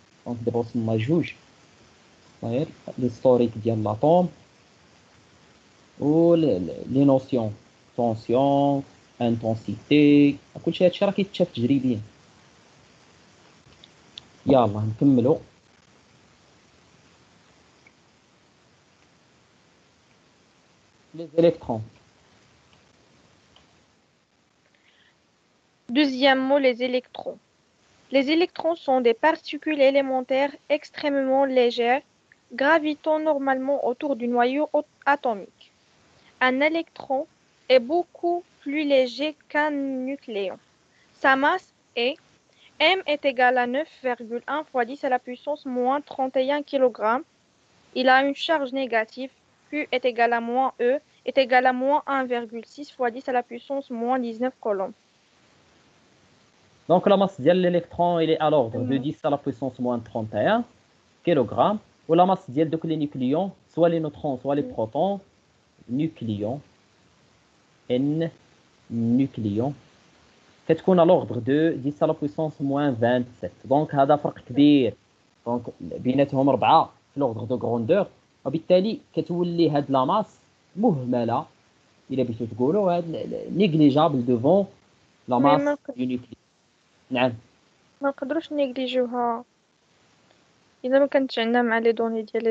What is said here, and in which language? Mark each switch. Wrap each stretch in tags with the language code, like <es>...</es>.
<ar>دونك دابا وصلنا جوج صاير ليستوريك ديال لاطوم و لي نوسيون طونسيون انتونسيتي، كلشي هادشي راه كيتشاف تجريبيا. يلا نكملوا.</ar> <fr>لي électrons. Deuxièmement, les électrons. Les électrons sont des particules élémentaires extrêmement légères, gravitant normalement autour du noyau atomique. Un électron est beaucoup plus léger qu'un nucléon. Sa masse est m est égal à 9,1 fois 10 à la puissance moins 31 kg. Il a une charge négative. Q est égal à moins E est égal à moins 1,6 fois 10 à la puissance moins 19 coulombs. Donc la masse de l'électron il est à l'ordre de 10 à la puissance moins 31 kg. Ou la masse</fr> <ar>ديال دوك</ar> <fr>les nucléons, soit les neutrons soit les protons, nucléons n nucléons</fr> <ar>كتكون</ar> <fr>à l'ordre de 10 à la puissance moins 27.</fr> <ar>Donc هذا فرق كبير. دونك بيناتهم 4 في</ar> <fr>l'ordre de grandeur،</fr> <ar>وبالتالي كتولي هاد لا ماس مهمله الا بغيتو تقولوا هاد نيجليجابل</ar> <fr>devant لا ماس دو نيوكليون.</fr> <ar>نعم ما نقدروش نيجليجيوها اذا ما كانتش عندنا مع لي دوني ديال لي</ar>